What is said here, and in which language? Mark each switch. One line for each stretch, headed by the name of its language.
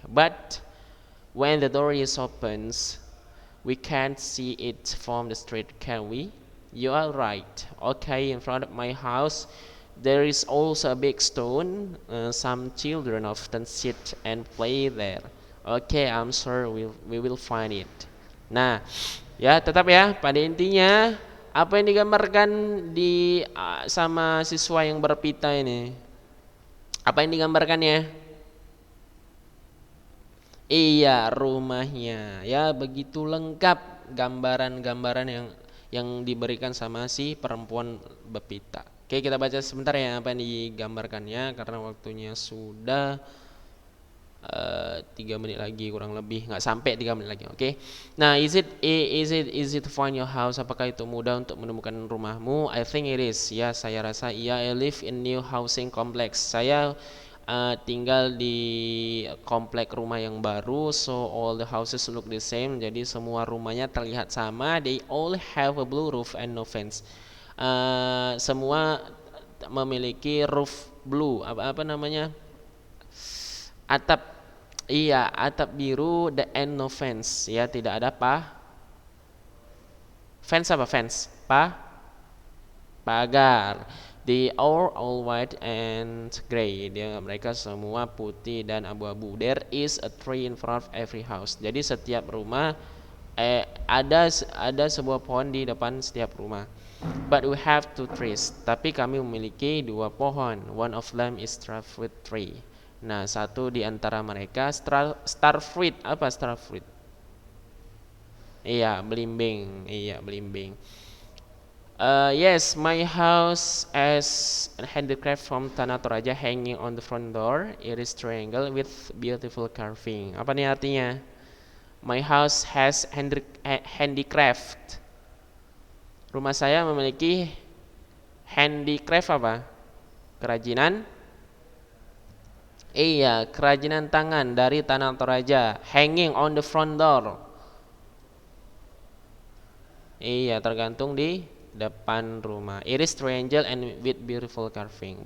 English: But when the door is opens, we can't see it from the street, can we? You are right. Okay, in front of my house, There is also a big stone. Some children often sit and play there. Okay, I'm sure we will find it.
Indonesian: Nah, ya tetap ya pada intinya apa yang digambarkan di sama siswa yang berpita ini? Apa yang digambarkannya? Iya, rumahnya. Ya, begitu lengkap gambaran-gambaran yang diberikan sama si perempuan berpita. Oke, kita baca sebentar ya apa yang digambarkannya karena waktunya sudah 3 menit lagi kurang lebih, nggak sampai 3 menit lagi. Oke.
English: Nah, is it to find your house?
Indonesian: Apakah itu mudah untuk menemukan rumahmu?
English: I think it is.
Indonesian: Ya, saya rasa iya.
English: I live in new housing complex.
Indonesian: Saya tinggal di komplek rumah yang baru,
English: so all the houses look the same.
Indonesian: Jadi semua rumahnya terlihat sama.
English: They all have a blue roof and no fence.
Indonesian: Semua memiliki
English: roof blue,
Indonesian: apa namanya, atap. Iya, atap biru,
English: the and no fence.
Indonesian: Ya, tidak ada fence apa fence? Pagar.
English: They are all white and gray.
Indonesian: Mereka semua putih dan abu-abu.
English: There is a tree in front of every house.
Indonesian: Jadi setiap rumah ada sebuah pohon di depan setiap rumah.
English: But we have 2 trees.
Indonesian: Tapi kami memiliki 2 pohon.
English: One of them is starfruit tree.
Indonesian: Nah, satu di antara mereka starfruit. Apa starfruit? Iya, belimbing. Iya, belimbing.
English: Yes, my house has a handicraft from Tanah Toraja hanging on the front door. It is triangle with beautiful carving.
Indonesian: Apa nih artinya?
English: My house has handicraft.
Indonesian: Rumah saya memiliki handicraft apa? Kerajinan. Iya, kerajinan tangan dari Tanah Toraja.
English: Hanging on the front door.
Indonesian: Iya, tergantung di depan rumah.
English: Iris triangle and with beautiful carving.